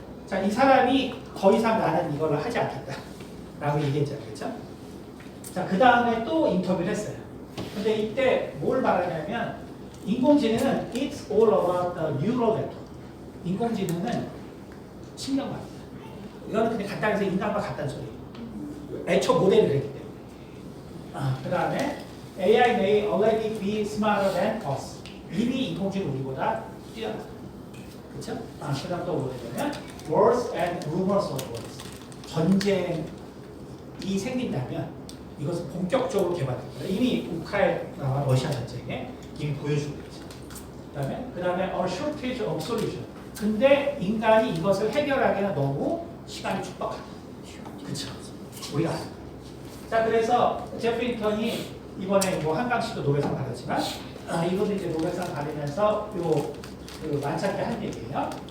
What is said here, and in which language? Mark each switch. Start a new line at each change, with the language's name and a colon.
Korean: 자, 이 사람이 더 이상 나는 이걸 하지 않겠다라고 얘기했잖아요, 그렇죠? 자, 그 다음에 또 인터뷰를 했어요. 근데 이때 뭘 말하냐면 인공지능은
English: it's all about the neural network.
Korean: 인공지능은 신경망이다. 이거는 그냥 간단히 해서 인간과 같다는 소리예요. 애초 모델을 했기 때문에. 그 다음에
English: AI may already be smarter than us.
Korean: 이미 인공지능 우리보다 뛰어나다. 그렇죠? 그 다음 또 뭐냐면
English: wars and rumors of wars.
Korean: 전쟁이 생긴다면 이것은 본격적으로 개발될 거예요. 이미 우크라이나와 러시아 전쟁에 이미 보여주고 있죠. 그 다음에
English: a shortage of solution.
Korean: 근데 인간이 이것을 해결하기에는 너무 시간이 촉박하다. 그렇죠? 우리가 자, 그래서 제프리 힌턴이 이번에 뭐 한강 씨도 노벨상 받았지만 이것도 이제 노벨상 받으면서 그 만찬 한 얘기예요.